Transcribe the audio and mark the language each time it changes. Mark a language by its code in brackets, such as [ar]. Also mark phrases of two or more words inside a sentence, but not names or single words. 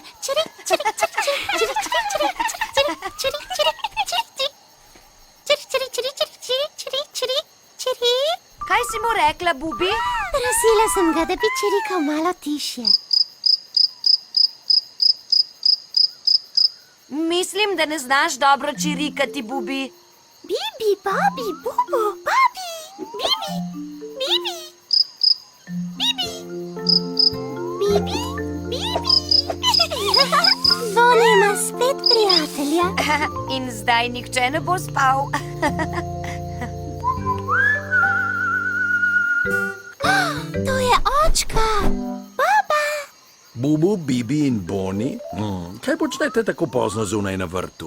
[sl] Čirik, čirik, čirik, čirik, čirik, čirik, čirik, čirik, čirik, čirik, čirik, čirik, čirik, čirik, čirik, čirik, čirik, čirik. Kaj si mu rekla, Bubi? Prosila sem ga, da bi čirikal malo tišje. Mislim, da ne znaš dobro čirikati, Bubi. Bibi, babi, bubu, babi, bibi, bibi, bibi, bibi, bibi. Boni ima spet prijatelja. In zdaj nihče ne bo spal. To je očka. Baba. Bubu, Bibi in Boni, kaj počnete tako pozno zunaj na vrtu?